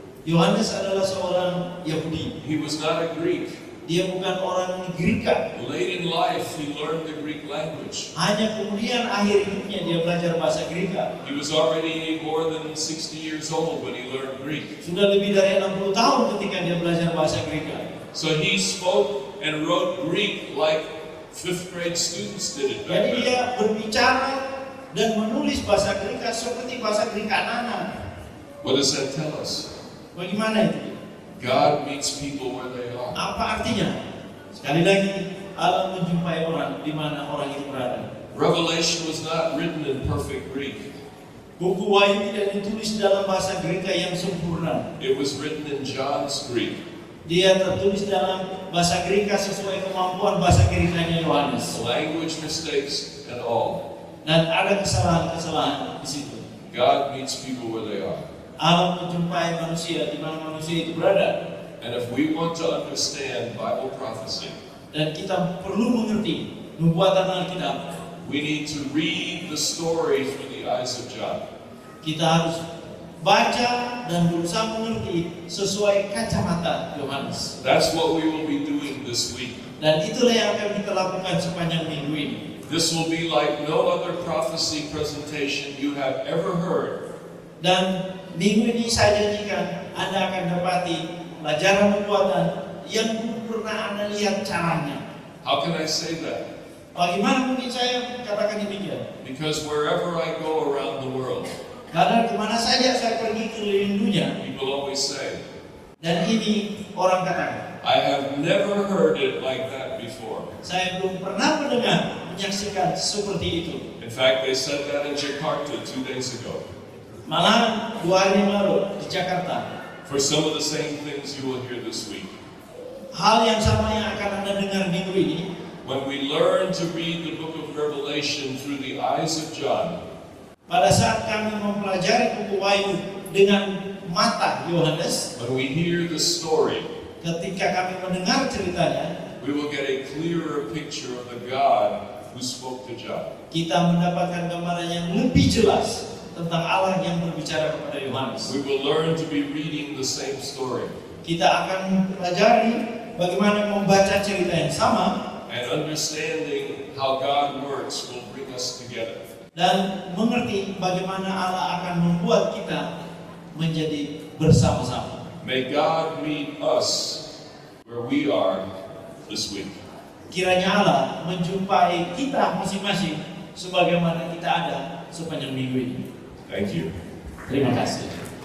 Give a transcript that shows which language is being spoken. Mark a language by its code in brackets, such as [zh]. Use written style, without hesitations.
[id] Yohanes adalah seorang Yahudi. [en] He was not a Greek. [id] Dia bukan orang Greka. [en] Late in life, he learned the Greek language. [id] Hanya kemudian akhir hidupnya dia belajar bahasa Greka. [en] He was already more than 60 years old when he learned Greek. [id] Sudah lebih dari 60 tahun ketika dia belajar bahasa Greka. [en] So he spoke and wrote Greek like fifth grade students did it back then. [id] dia berbicara dan menulis bahasa Greka seperti bahasa Greka anak-anak. [en] What does that tell us? [id] Bagaimana itu? [en] God meets people where they are. [id] Apa artinya? Sekali lagi, Allah menjumpai orang di mana orang itu berada. [en] Revelation was not written in perfect Greek. [id] Buku Wahyu tidak ditulis dalam bahasa Greka yang sempurna. [en] It was written in John's Greek. [id] Dia tertulis dalam bahasa Greka sesuai kemampuan bahasa Grekanya Yohanes. [en] Language mistakes and all. [id] Dan ada kesalahan-kesalahan di situ. [en] God meets people where they are. [id] Allah menjumpai manusia di mana manusia itu berada. [en] And if we want to understand Bible prophecy, [id] Dan kita perlu mengerti nubuatan Alkitab. [en] we need to read the story through the eyes of John. [id] Kita harus baca dan berusaha mengerti sesuai kacamata Yohanes. [en] That's what we will be doing this week. [id] Dan itulah yang akan kita lakukan sepanjang minggu ini. [en] This will be like no other prophecy presentation you have ever heard. [id] Dan minggu ini saya janjikan Anda akan dapati pelajaran nubuatan yang belum pernah Anda lihat caranya. [en] How can I say that? [id] Bagaimana mungkin saya katakan demikian? [en] Because wherever I go around the world, [id] Karena kemana saja saya pergi keliling dunia, [en] people always say, [id] dan ini orang katakan, [en] I have never heard it like that before. [id] saya belum pernah mendengar, menyaksikan seperti itu. [en] In fact, they said that in Jakarta 2 days ago. [id] Malah 2 hari lalu di Jakarta, [en] For some of the same things you will hear this week. [id] hal yang sama yang akan Anda dengar minggu ini. [en] When we learn to read the book of Revelation through the eyes of John, [id] Pada saat kami mempelajari buku Wahyu dengan mata Yohanes, [en] when we hear the story, [id] ketika kami mendengar ceritanya, [en] we will get a clearer picture of the God who spoke to John. [id] kita mendapatkan gambaran yang lebih jelas tentang Allah yang berbicara kepada Yohanes. [en] We will learn to be reading the same story [id] Kita akan mempelajari bagaimana membaca cerita yang sama [en] and understanding how God works will bring us together. [id] dan mengerti bagaimana Allah akan membuat kita menjadi bersama-sama. [en] May God meet us where we are this week. [id] Kiranya Allah menjumpai kita masing-masing sebagaimana kita ada sepanjang minggu ini. [en] Thank you. [id] Terima kasih.